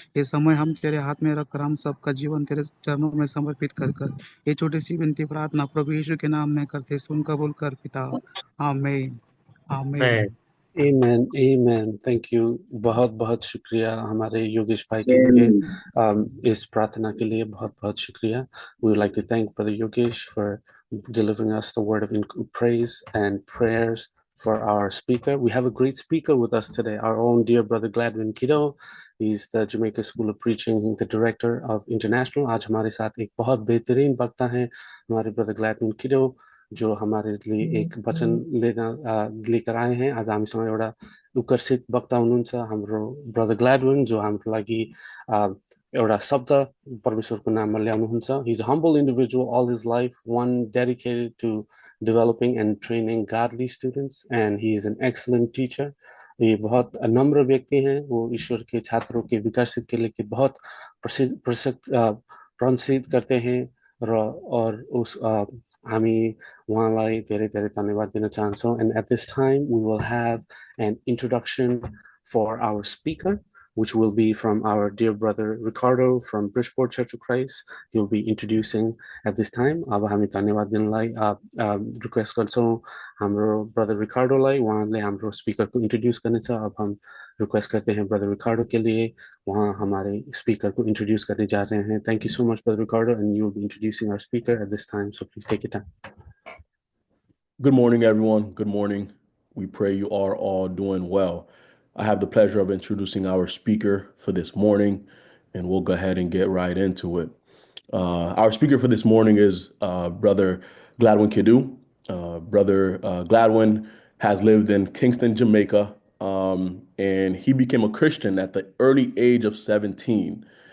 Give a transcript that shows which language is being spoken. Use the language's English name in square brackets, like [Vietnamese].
[Hindi] ये समय हम तेरे हाथ में रखकर हम सबका जीवन तेरे चरणों में समर्पित कर कर ये छोटी सी विनती प्रार्थना प्रभु यीशु के नाम में करते, सुन कबूल कर पिता। आमीन आमीन। [English] Amen, amen. Thank you. [Hindi] बहुत बहुत शुक्रिया हमारे योगेश भाई के लिए [English] Amen. [Hindi] इस प्रार्थना के लिए बहुत बहुत शुक्रिया. [English] We would like to thank Brother Yogesh for delivering us the word of praise and prayers for our speaker. We have a great speaker with us today, our own dear brother Gladwin Kiddo. He's the Jamaica School of Preaching, the director of International. [Hindi] आज हमारे साथ एक बहुत बेहतरीन वक्ता हैं हमारे brother Gladwin Kiddo, जो हमारे लिए एक वचन लेकर आए हैं. [Nepali] आज हामीसँग एउटा उकर्षित वक्ता हुनुहुन्छ हाम्रो ब्रदर ग्ल्याडविन, जो हाम्रो लागि एउटा शब्द परमेश्वरको नाममा ल्याउनुहुन्छ. [English] He's a humble individual all his life, one dedicated to developing and training godly students, and he is an excellent teacher. [Hindi] ये बहुत नम्र व्यक्ति हैं. वो ईश्वर के छात्रों के विकसित के लिए बहुत प्रसिद्ध करते हैं और उस [Nepali] हामी उहाँलाई धेरै धेरै धन्यवाद दिन चाहन्छौँ. [English] And at this time we will have an introduction for our speaker, which will be from our dear brother Ricardo from Bridgeport Church of Christ. He will be introducing at this time. [Nepali] अब हामी धन्यवाद दिनलाई request गर्छौँ हाम्रो brother रिकार्डोलाई. उहाँले हाम्रो स्पिकरको introduce गर्नेछ. [Hindi] अब हम रिक्वेस्ट करते हैं ब्रदर रिकार्डो के लिए. वहाँ हमारे स्पीकर को इंट्रोड्यूस करने जा रहे हैं. [English] Thank you so much brother Ricardo, and you will be introducing our speaker at this time, so please take your time. Good morning, everyone. Good morning. We pray you are all doing well. I have the pleasure of introducing our speaker for this morning, and we'll go ahead and get right into it. Our speaker for this morning is Brother Gladwin Kidu. Brother Gladwin has lived in Kingston, Jamaica, and he became a Christian at the early age of 17.